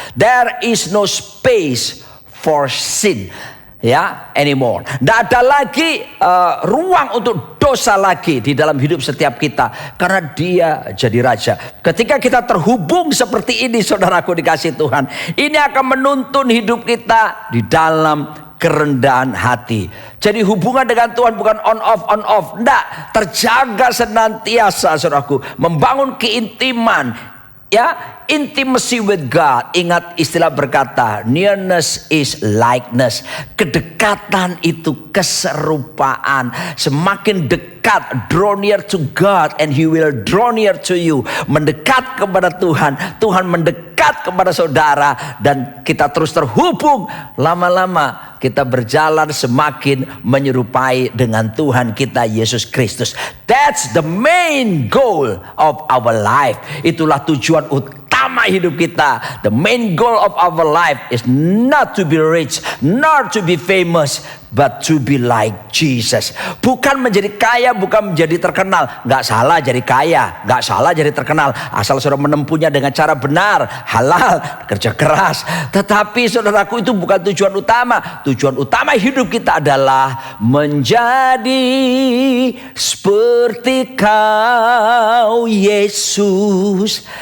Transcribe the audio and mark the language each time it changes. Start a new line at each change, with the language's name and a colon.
English: There is no space for sin, ya, anymore.
Indonesian: Tidak ada lagi ruang untuk dosa lagi di dalam hidup setiap kita, karena Dia jadi Raja. Ketika kita terhubung seperti ini, saudaraku dikasih Tuhan, ini akan menuntun hidup kita di dalam kerendahan hati. Jadi hubungan dengan Tuhan bukan on off. Enggak, terjaga senantiasa saudaraku. Membangun keintiman, ya,
English: intimacy with God.
Indonesian: Ingat istilah berkata,
English: nearness is likeness.
Indonesian: Kedekatan itu keserupaan. Semakin dekat,
English: draw near to God and He will draw near to you.
Indonesian: Mendekat kepada Tuhan, Tuhan mendekat kepada saudara, dan kita terus terhubung. Lama-lama kita berjalan semakin menyerupai dengan Tuhan kita Yesus Kristus.
English: That's the main goal of our life.
Indonesian: Itulah tujuan utama hidup kita.
English: The main goal of our life is not to be rich, nor to be famous, but to be like Jesus.
Indonesian: Bukan menjadi kaya, bukan menjadi terkenal. Gak salah jadi kaya, gak salah jadi terkenal, asal saudara menempuhnya dengan cara benar, halal, kerja keras. Tetapi saudaraku, itu bukan tujuan utama. Tujuan utama hidup kita adalah menjadi seperti Kau Yesus.